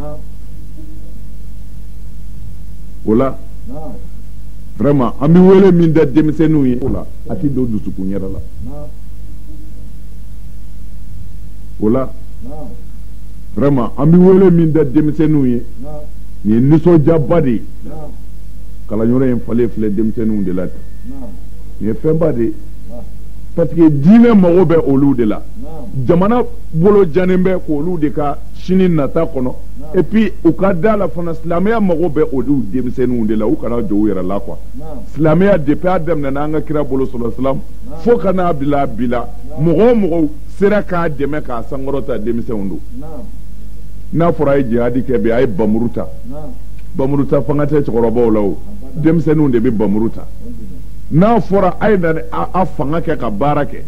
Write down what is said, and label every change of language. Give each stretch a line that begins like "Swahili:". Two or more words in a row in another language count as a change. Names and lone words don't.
Bambara: o la vraiment an bɛ wele min da denmisɛnninw ye o la a tɛ don dusukun yɛrɛ la o la vraiment an bɛ wele min da denmisɛnninw ye nin ye nisɔndiyaba de ye kalanyɔrɔ in falen filɛ denmisɛnninw de la nin ye fɛnba de ye parce que diinɛ mago bɛ olu de la jamana bolo jannen bɛ k'olu de ka sini nata kɔnɔ
French: et puis
Bambara: u ka da la fana silamɛya mago bɛ olu denmisɛnninw de la u kana jɔ u yɛrɛ la quoi silamɛya depuis a daminɛna an ka kira bolo sallallahu
Arabic: عليه وسلم
Bambara: fo ka n'a bila bi la mɔgɔ o mɔgɔ sera k'a dɛmɛ k'a sankɔrɔta denmisɛnw don n'a fɔra a ye jihadi kɛ bi a ye bamuru ta bamuru ta fanga tɛ cɛkɔrɔbaw la o denmisɛnninw de bɛ bamuru ta n'a fɔra a ye na a fanga kɛ ka baara kɛ